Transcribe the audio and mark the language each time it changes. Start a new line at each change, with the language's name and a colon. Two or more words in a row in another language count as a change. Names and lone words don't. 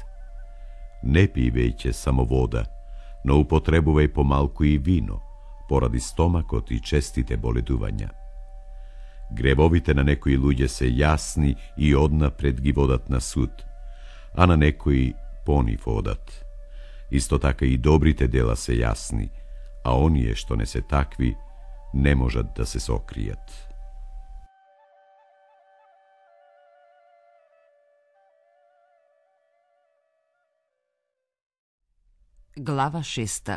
Macedonian: Не пивејќе само вода, но употребувај помалку и вино, поради стомакот и честите боледувања. Гревовите на некои луѓе се јасни и однапред ги водат на суд, а на некои понив одат. isto така i dobrite dela se jasni, a onije što ne se takvi, ne možat da se sokrijat. Glava 6.